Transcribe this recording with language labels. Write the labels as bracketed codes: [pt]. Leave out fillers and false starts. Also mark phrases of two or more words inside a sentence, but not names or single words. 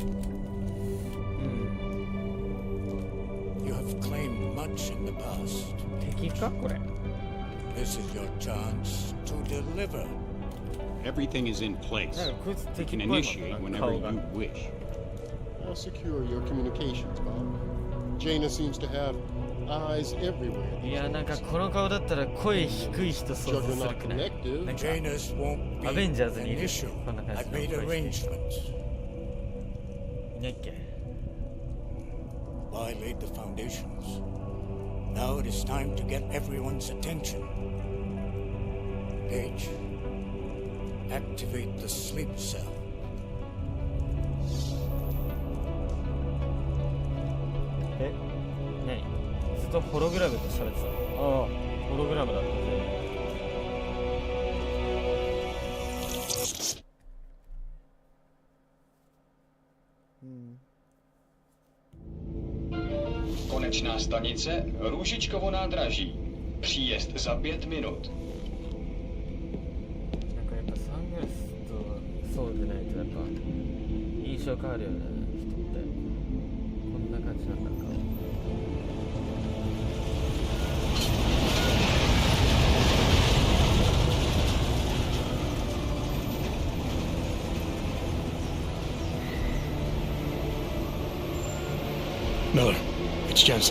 [en] You have claimed much in the past. This is your chance to deliver. Everything is in place. You can initiate whenever you wish. I'll secure your communications, Bob. Jaina seems to have eyes everywhere. [ja] いや、なんかこの顔だったら声低い人想像するくない？なんかアベンジャーズにいるこんな感じの声。いないっけ？ [en] I laid the foundations. Now it is time to get everyone's attention. Page, activate the sleep cell. [ja] 何？ずっとホログラムと喋ってた。ああ、ホログラムだったね。 [cs] Konečná stanice Růžičkovo nádraží. Příjezd za 5 minut. [ja] なんかやっぱサングラスとそうでないとやっぱ印象変わるよね、人って。こんな感じなんだか。 [en] Miller, it's Jensen.